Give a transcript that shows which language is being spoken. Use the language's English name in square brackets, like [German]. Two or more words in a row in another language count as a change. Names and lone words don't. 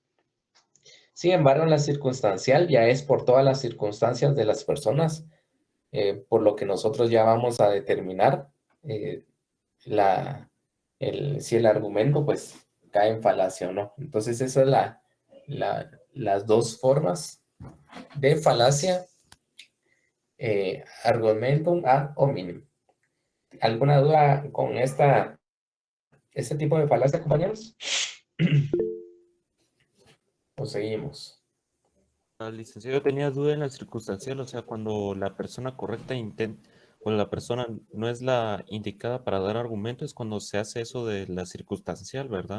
[Spanish] Sin embargo, en la circunstancial ya es por todas las circunstancias de las personas, por lo que nosotros ya vamos a determinar si el argumento pues cae en falacia o no. Entonces, esa es las dos formas de falacia, [Latin] argumentum ad hominem. [Spanish] ¿Alguna duda con este tipo de falacia, compañeros? ¿O seguimos? Licenciado, yo tenía duda en la circunstancial, o sea, cuando la persona correcta cuando la persona no es la indicada para dar argumentos, es cuando se hace eso de la circunstancial, ¿verdad?